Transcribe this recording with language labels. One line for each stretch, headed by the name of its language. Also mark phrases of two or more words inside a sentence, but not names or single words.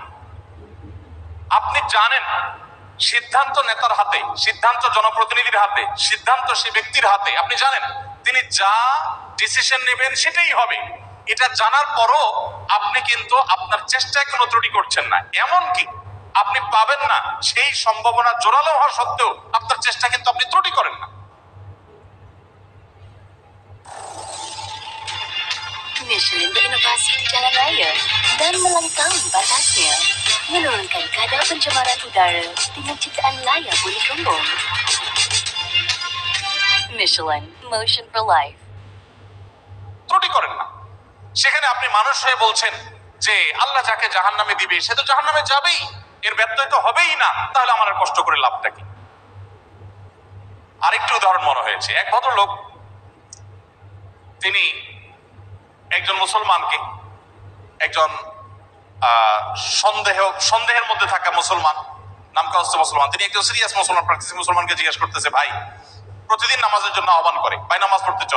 Bangla: আপনি জানেন সিদ্ধান্ত নেতার হাতে, সিদ্ধান্ত জনপ্রতিনিধির হাতে, সিদ্ধান্ত সেই ব্যক্তির হাতে। আপনি জানেন তিনি যা ডিসিশন নেবেন সেটাই হবে। এটা জানার পরও আপনি কিন্তু আপনার চেষ্টায় কোনো ত্রুটি করছেন না, এমনকি আপনি পাবেন না সেই সম্ভাবনা জোরালো হওয়া সত্ত্বেও আপনার চেষ্টা কিন্তু আপনি ত্রুটি করেন না।
Malay: Michelin berinovasi di jalan raya dan melangkaui batasnya, menurunkan kadar pencemaran udara dengan ciptaan layar bunyi gelombang.
English: Michelin, motion for life.
Bangla: ত্রুটি করেন না। সেখানে আপনি মানুষ হয়ে বলছেন যে আল্লাহ যাকে জাহান্নামে দিবে সে তো জাহান্নামে যাবেই, এর ব্যত্যয় তো হবেই না, তাহলে আমার আর কষ্ট করে লাভটা কি? আরেকটি উদাহরণ মনে হয়েছে। এক ভদ্রলোক, তিনি একজন মুসলমানকে, একজন সন্দেহের মধ্যে থাকা মুসলমান, নামকা হচ্ছে মুসলমান, তিনি একজন সিরিয়াস মুসলমান, প্র্যাকটিসিং মুসলমানকে জিজ্ঞেস করতেছে, ভাই প্রতিদিন নামাজের জন্য আহ্বান করে, ভাই নামাজ পড়তে চলো।